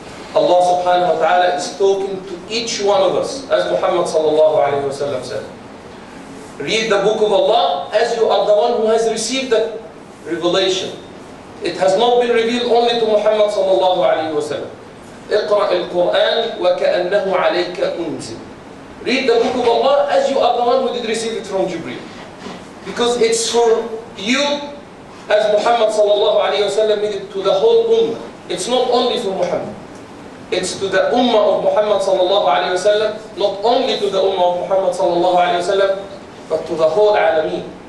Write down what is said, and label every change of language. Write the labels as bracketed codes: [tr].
[en] Allah subhanahu wa ta'ala is talking to each one of us, as Muhammad sallallahu alayhi wa sallam said. Read the book of Allah as you are the one who has received that revelation. It has not been revealed only to Muhammad sallallahu alayhi wa sallam. [ar] اقرأ القرآن وكأنه عليك أنزل. [en] Read the book of Allah as you are the one who did receive it from Jibreel. Because it's for you, as Muhammad sallallahu alayhi wa sallam made it to the whole ummah. It's not only for Muhammad. It's to the ummah of Muhammad sallallahu alayhi wa sallam, not only to the ummah of Muhammad sallallahu alayhi wa sallam, but to the whole alameen.